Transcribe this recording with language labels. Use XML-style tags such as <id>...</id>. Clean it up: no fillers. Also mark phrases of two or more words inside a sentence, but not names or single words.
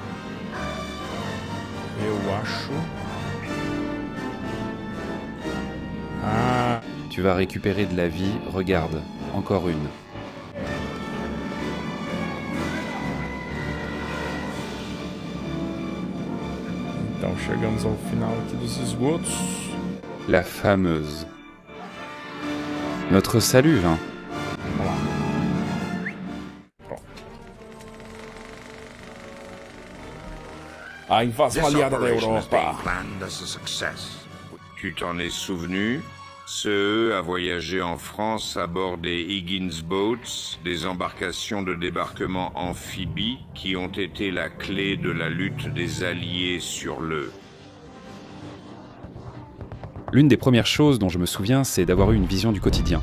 <pt>Eu acho... Ah,</pt> <fr>Tu vas récupérer de la vie, regarde, encore une.</fr> <pt>então chegamos ao final aqui dos esgotos.</pt> <fr>La fameuse. Notre salut, hein.</fr> <pt>Vamos lá. Pronto. A invasão</pt> <en>This</en> <pt>aliada da</pt> <en>operation has</en> <pt>Europa.</pt> <en>been planned as a success.</en> <fr>Tu t'en es souvenu? Ceux à voyager en France à bord des Higgins Boats, des embarcations de débarquement amphibies qui ont été la clé de la lutte des Alliés sur le... L'une des premières choses dont je me souviens, c'est d'avoir eu une vision du quotidien.</fr>